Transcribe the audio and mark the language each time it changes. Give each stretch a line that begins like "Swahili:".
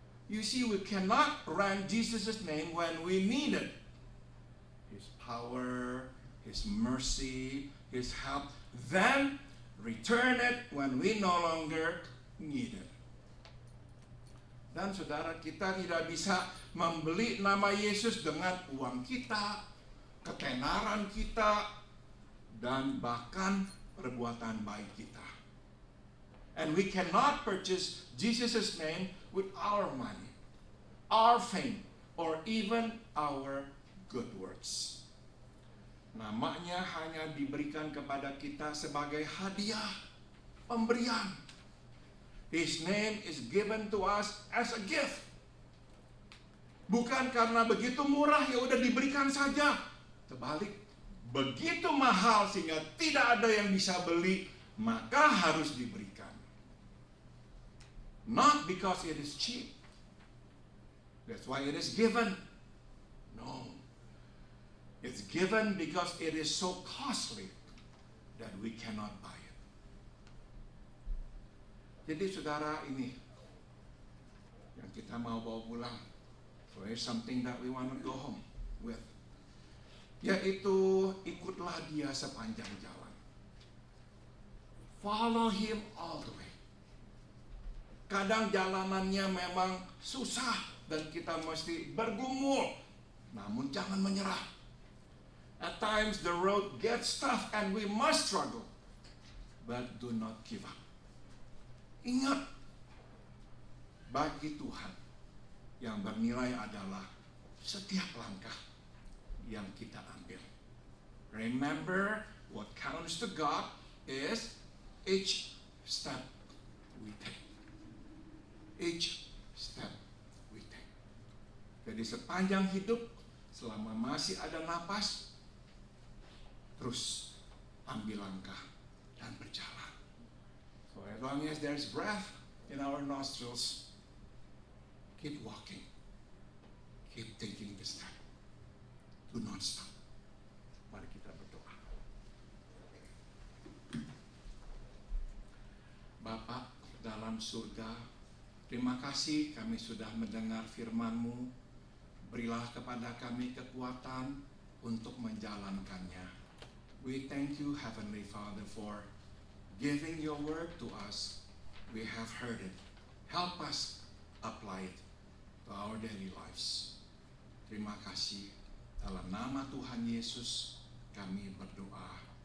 English: You see, we cannot rent Jesus' name when we need it. His power, His mercy, His help. Then return it when we no longer need it.
Indonesian: Dan saudara, kita tidak bisa membeli nama Yesus dengan uang kita, ketenaran kita, dan bahkan perbuatan baik kita.
English: And we cannot purchase Jesus' name with our money, our fame, or even our good works.
Indonesian: Namanya hanya diberikan kepada kita sebagai hadiah, pemberian.
English: His name is given to us as a gift.
Indonesian: Bukan karena begitu murah ya udah diberikan saja. Terbalik, begitu mahal sehingga tidak ada yang bisa beli, maka harus diberikan.
English: Not because it is cheap. That's why it is given. No. It's given because it is so costly that we cannot buy it.
Indonesian: Jadi saudara, ini yang kita mau bawa pulang.
English: So here's something that we want to go home with.
Indonesian: Yaitu ikutlah dia sepanjang jalan.
English: Follow him all the way.
Indonesian: Kadang jalanannya memang susah dan kita mesti bergumul. Namun jangan menyerah.
English: At times the road gets tough and we must struggle. But do not give up.
Indonesian: Ingat, bagi Tuhan yang bernilai adalah setiap langkah yang kita ambil.
English: Remember, what counts to God is each step we take. Each step we take.
Indonesian: Jadi sepanjang hidup, selama masih ada napas, terus ambil langkah dan berjalan.
English: So as long as there's breath in our nostrils, keep walking. Keep taking the step. Do not stop.
Indonesian: Mari kita berdoa. Bapa dalam surga, terima kasih kami sudah mendengar firman-Mu. Berilah kepada kami kekuatan untuk menjalankannya.
English: We thank you, Heavenly Father, for giving your word to us. We have heard it. Help us apply it our daily lives.
Indonesian: Terima kasih. Dalam nama Tuhan Yesus kami berdoa.